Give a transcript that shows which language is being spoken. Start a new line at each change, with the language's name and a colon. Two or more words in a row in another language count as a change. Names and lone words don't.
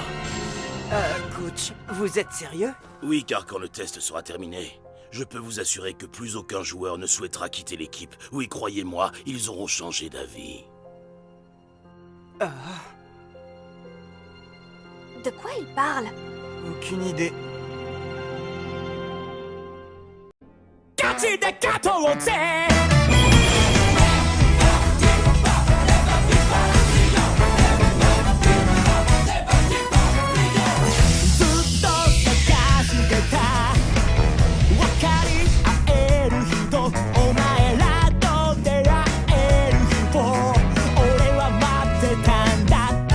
French: Coach, vous êtes sérieux? Oui, car quand le test sera terminé, je peux vous assurer que plus aucun joueur ne souhaitera quitter l'équipe. Oui, croyez-moi, ils auront changé d'avis. De quoi il parle? Aucune idée.
Japanese: ガチで勝とうぜずっと探してた分かり合える人お前らと出会える日を俺は待ってたんだ